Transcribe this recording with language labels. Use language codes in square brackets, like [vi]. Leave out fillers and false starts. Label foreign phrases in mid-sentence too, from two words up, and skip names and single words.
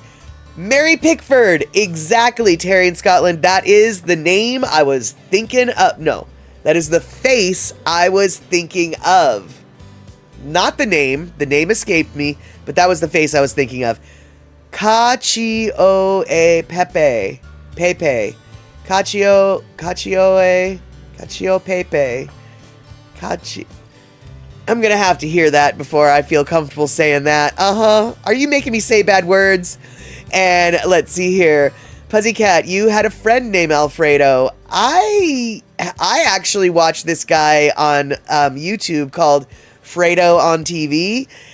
[en] Mary Pickford, exactly, Terry in Scotland. That is the name I was thinking of. No, that is the face I was thinking of. Not the name. The name escaped me, but that was the face I was thinking of. Cacio e Pepe. Pepe. Cacio Pepe. I'm gonna have to hear that before I feel comfortable saying that. Are you making me say bad words? And let's see here. Pussycat, you had a friend named Alfredo. I actually watched this guy on YouTube called Fredo on TV.